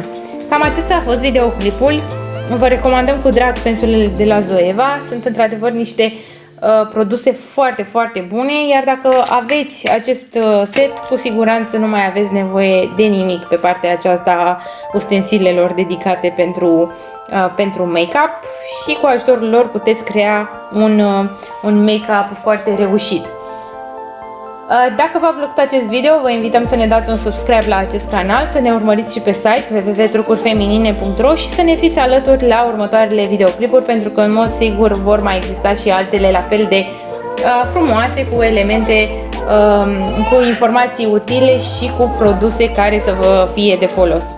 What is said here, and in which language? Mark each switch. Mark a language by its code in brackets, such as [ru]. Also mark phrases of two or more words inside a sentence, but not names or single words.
[ro] Cam acesta a fost videoclipul. Vă recomandăm cu drag pensulele de la Zoeva, sunt într-adevăr niște produse foarte, foarte bune, iar dacă aveți acest set, cu siguranță nu mai aveți nevoie de nimic pe partea aceasta a ustensilelor dedicate pentru make-up și cu ajutorul lor puteți crea un make-up foarte reușit. Dacă v-a plăcut acest video, vă invităm să ne dați un subscribe la acest canal, să ne urmăriți și pe site www.trucurifeminine.ro și să ne fiți alături la următoarele videoclipuri, pentru că în mod sigur vor mai exista și altele la fel de frumoase, cu elemente, cu informații utile și cu produse care să vă fie de folos.